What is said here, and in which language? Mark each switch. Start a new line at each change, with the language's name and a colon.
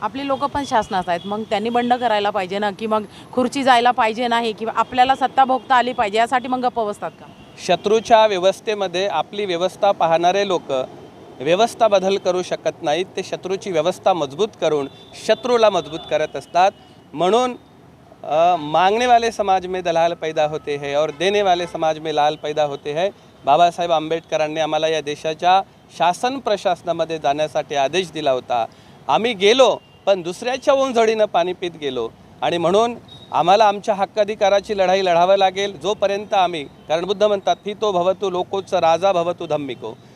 Marathi: आपली लोक पण शासनात आहेत, मग त्यांनी बंड करायला पाहिजे ना, की मग खुर्ची जायला पाहिजे नाही, किंवा आपल्याला सत्ता भोगता आली पाहिजे, यासाठी मग गप्प बसतात का? शत्रूच्या व्यवस्थेमध्ये आपली व्यवस्था पाहणारे लोक व्यवस्था बदल करू शकत नाहीत, ते शत्रूची व्यवस्था मजबूत करून शत्रूला मजबूत करत असतात. म्हणून
Hindi: मांगने वाले समाज में दलाल पैदा होते हैं और देने वाले समाज में लाल पैदा होते हैं.
Marathi: बाबासाहेब आंबेडकरांनी आम्हाला या देशाच्या शासन प्रशासनामध्ये जाण्यासाठी आदेश दिला होता. आम्ही गेलो, पण दुसऱ्याच्या ओंजळीनं पाणी पित गेलो. आणि म्हणून आम्हाला आमच्या हक्काधिकाराची लढाई लढावं लागेल जोपर्यंत आम्ही, कारण बुद्ध म्हणतात
Pali: फितो भवतु लोकोच राजा भवतु धम्मिको.